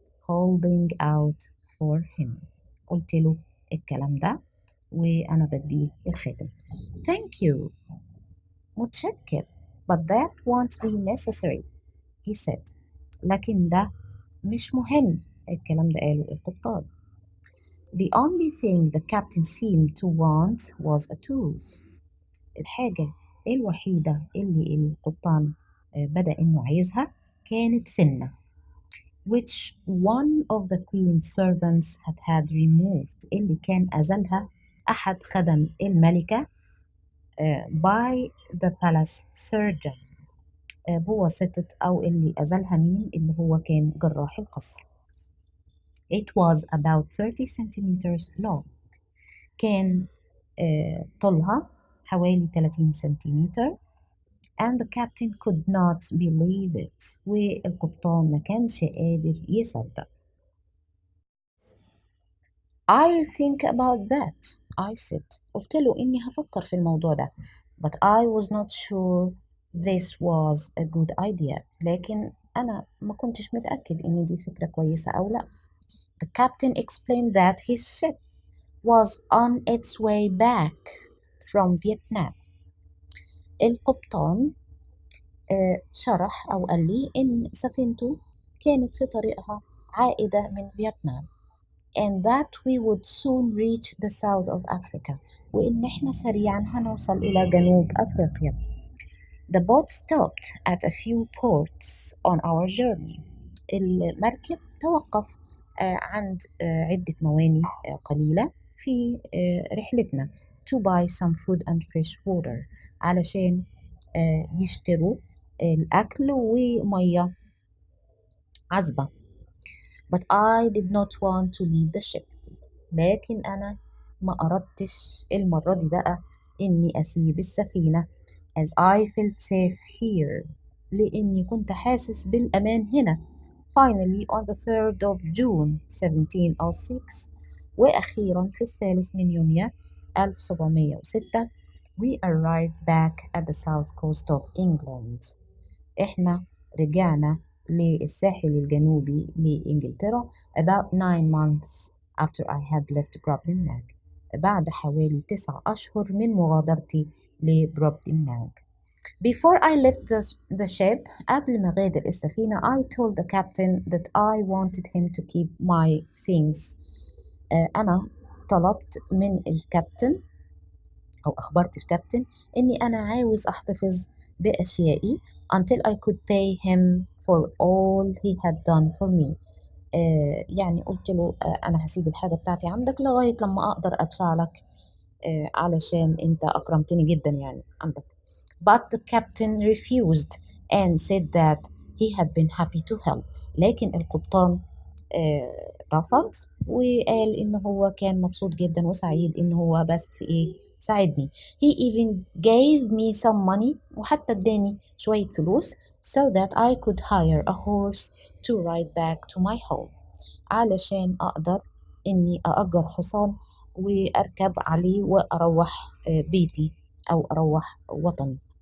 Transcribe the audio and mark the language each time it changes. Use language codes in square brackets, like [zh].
[en] Holding out for him. [ar] قلت له الكلام ده وأنا بديه الخاتم. [en] Thank you. [ar] متشكر. [en] But that won't be necessary. He said. [ar] لكن ده مش مهم. الكلام ده قاله القبطان. [en] The only thing the captain seemed to want was a tooth. [ar] الحاجة الوحيدة اللي القبطان بدأ إنه عايزها كانت سنة [en] which one of the queen's servants had removed [ar] اللي كان أزلها أحد خدم الملكة [en] by the palace surgeon [ar] بواسطة أو اللي أزلها مين اللي هو كان جراح القصر. [en] It was about 30 centimeters long. [ar] كان طولها حوالي 30 سنتيمتر [en] and the captain could not believe it [ar] والقبطان ما كانش قادر يصدق. [en] I'll think about that I said. [ar] قلت له إني هفكر في الموضوع ده [en] but I was not sure this was a good idea [ar] لكن أنا ما كنتش متأكد إن دي فكرة كويسة أو لا. [en] The captain explained that his ship was on its way back from Vietnam. [ar] القبطان شرح أو قال لي إن سفينته كانت في طريقها عائدة من فيتنام [en] and that we would soon reach the south of Africa [ar] وإن إحنا سريعا هنوصل إلى جنوب أفريقيا. [en] The boat stopped at a few ports on our journey. [ar] المركب توقف عند عدة موانئ قليلة في رحلتنا [en] to buy some food and fresh water [ar] علشان يشتروا الأكل ومية عذبة. [en] But I did not want to leave the ship. [ar] لكن أنا ما أردتش المرة دي بقى إني أسيب السفينة [en] as I felt safe here [ar] لإني كنت حاسس بالأمان هنا. [en] Finally on the 3rd of June 1706 [ar] وأخيرا في 3 من يونيو 1706 [en] we arrived back at the south coast of England. [ar] إحنا رجعنا للساحل الجنوبي لإنجلترا [en] about 9 months after I had left Brobdingnac. [ar] بعد حوالي 9 أشهر من مغادرتي لبروبديناك. [en] Before I left the ship, [ar] قبل ما غادر السفينة, [en] I told the captain that I wanted him to keep my things. [ar] أنا طلبت من الكابتن أو أخبرت الكابتن إني أنا عاوز أحتفظ بأشيائي [en] until I could pay him for all he had done for me. [ar] يعني قلت له أنا هسيب الحاجة بتاعتي عندك لغاية لما أقدر أدفع لك علشان أنت أكرمتني جدا يعني عندك. [en] But the captain refused and said that he had been happy to help. [ar] لكن القبطان رفض وقال إن هو كان مبسوط جدا وسعيد إن هو بس ساعدني. [en] He even gave me some money [ar] وحتى اداني شوية فلوس [en] so that I could hire a horse to ride back to my home. [ar] علشان أقدر إني أأجر حصان وأركب عليه وأروح بيتي أو أروح وطني.